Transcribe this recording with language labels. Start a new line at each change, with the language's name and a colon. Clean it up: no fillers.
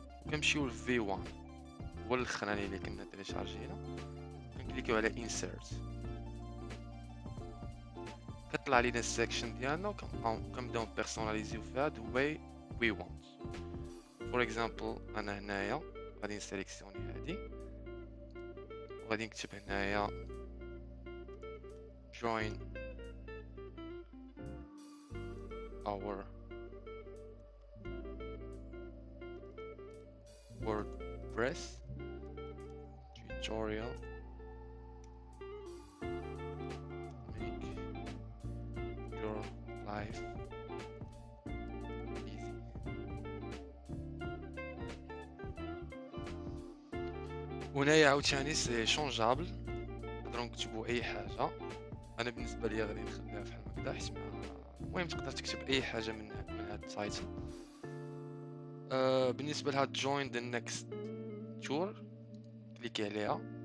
Arabic: كنمشيو ل V1 هو الاخراني اللي كنا تيليشارجينا، كنكليكيو على insert. كطلع لينا السيكشن ديالنا وكنبداو بيرسوناليزيو فيها
English: the way we want. for example
Arabic: انا هنايا غادي نسيليكسيوني هادي، وغادي نكتب هنايا
English: join our WordPress tutorial make your life easy.
Arabic: هنايا عاوتاني سي شونجابل، نقدروا نكتبوا اي حاجه. انا بالنسبه لي غادي نخليها بحال هكذا حيت المهم تقدر تكتب اي حاجه من هذا التايتل. بالنسبه لهاد
English: join the next tour
Arabic: كليكي عليها.